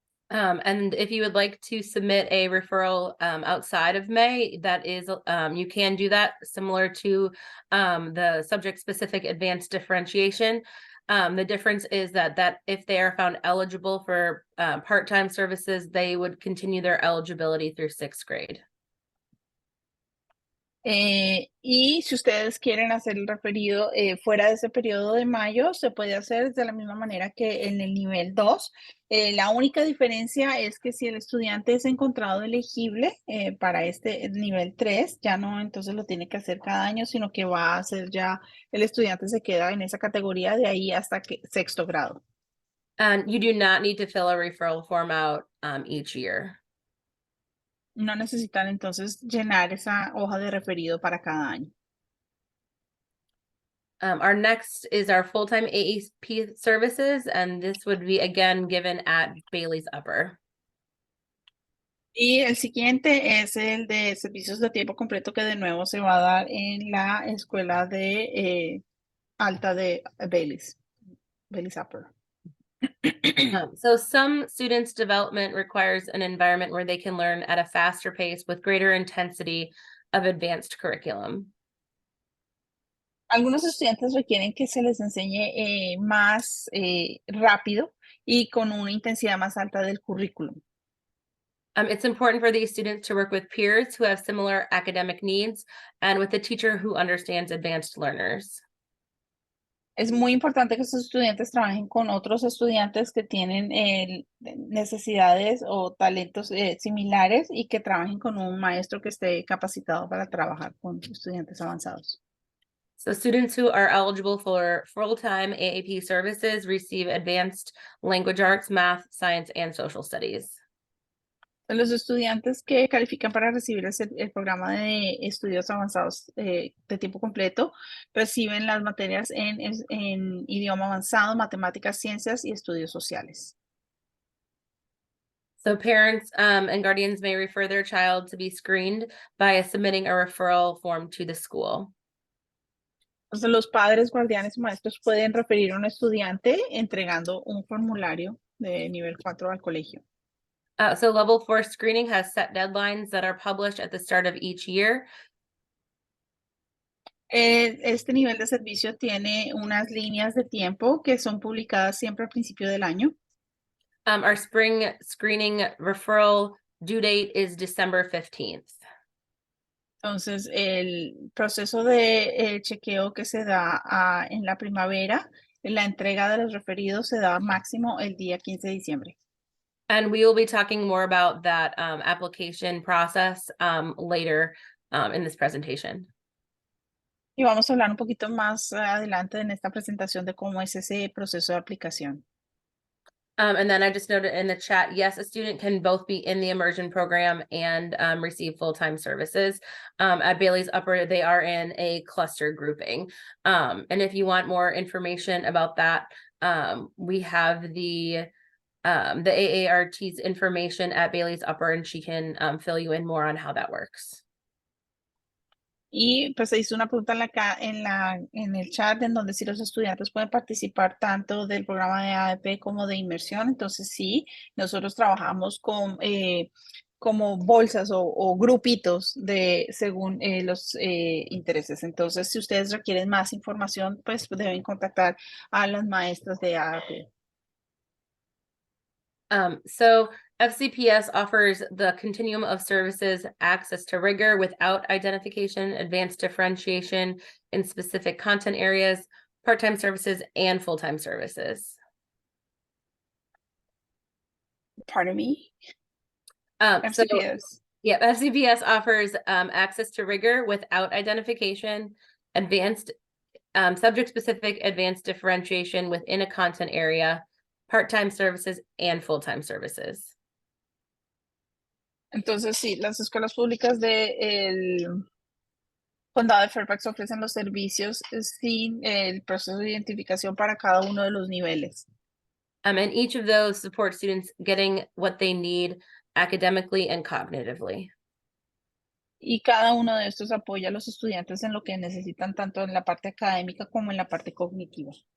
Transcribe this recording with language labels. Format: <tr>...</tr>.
<en>And if you would like to submit a referral outside of May, that is, you can do that similar to the subject-specific advanced differentiation. The difference is that if they are found eligible for part-time services, they would continue their eligibility through 6th grade.</en> <es>Y si ustedes quieren hacer el referido fuera de ese periodo de mayo, se puede hacer de la misma manera que en el nivel 2. La única diferencia es que si el estudiante es encontrado elegible para este nivel 3, ya no entonces lo tiene que hacer cada año, sino que va a hacer ya, el estudiante se queda en esa categoría de ahí hasta que sexto grado.</es> <en>And you do not need to fill a referral form out each year.</en> <es>No necesitan entonces llenar esa hoja de referido para cada año.</es> <en>Our next is our full-time AAP services, and this would be again given at Bailey's Upper.</en> <es>Y el siguiente es el de servicios de tiempo completo que de nuevo se va a dar en la escuela de alta de Bailey's Upper.</es> <en>So some students' development requires an environment where they can learn at a faster pace with greater intensity of advanced curriculum.</en> <es>Algunos estudiantes requieren que se les enseñe más rápido y con una intensidad más alta del currículum.</es> <en>It's important for these students to work with peers who have similar academic needs and with a teacher who understands advanced learners.</en> <es>Es muy importante que estos estudiantes trabajen con otros estudiantes que tienen necesidades o talentos similares y que trabajen con un maestro que esté capacitado para trabajar con estudiantes avanzados.</es> <en>So students who are eligible for full-time AAP services receive advanced language arts, math, science, and social studies.</en> <es>Los estudiantes que califican para recibir el programa de estudios avanzados de tiempo completo reciben las materias en idioma avanzado, matemáticas, ciencias y estudios sociales.</es> <en>So parents and guardians may refer their child to be screened by submitting a referral form to the school.</en> <es>Entonces, los padres, guardianes y maestros pueden referir a un estudiante entregando un formulario de nivel 4 al colegio.</es> <en>So level 4 screening has set deadlines that are published at the start of each year.</en> <es>Este nivel de servicio tiene unas líneas de tiempo que son publicadas siempre al principio del año.</es> <en>Our spring screening referral due date is December 15th.</en> <es>Entonces, el proceso de chequeo que se da en la primavera, la entrega de los referidos se da máximo el día 15 de diciembre.</es> <en>And we will be talking more about that application process later in this presentation.</en> <es>Y vamos a hablar un poquito más adelante en esta presentación de cómo es ese proceso de aplicación.</es> <en>And then I just noted in the chat, yes, a student can both be in the immersion program and receive full-time services. At Bailey's Upper, they are in a cluster grouping. And if you want more information about that, we have the AART's information at Bailey's Upper, and she can fill you in more on how that works.</en> <es>Y pues se hizo una pregunta en el chat en donde si los estudiantes pueden participar tanto del programa de AAP como de inmersión. Entonces sí, nosotros trabajamos con como bolsas o grupitos según los intereses. Entonces, si ustedes requieren más información, pues deben contactar a las maestras de AAP.</es> <en>So FCPS offers the continuum of services, access to rigor without identification, advanced differentiation in specific content areas, part-time services, and full-time services. Pardon me? FCPS. Yeah, FCPS offers access to rigor without identification, advanced subject-specific advanced differentiation within a content area, part-time services, and full-time services.</en> <es>Entonces, sí, las escuelas públicas del Condado de Fairfax ofrecen los servicios sin el proceso de identificación para cada uno de los niveles.</es> <en>And each of those support students getting what they need academically and cognitively.</en> <es>Y cada uno de estos apoya a los estudiantes en lo que necesitan tanto en la parte académica como en la parte cognitiva.</es>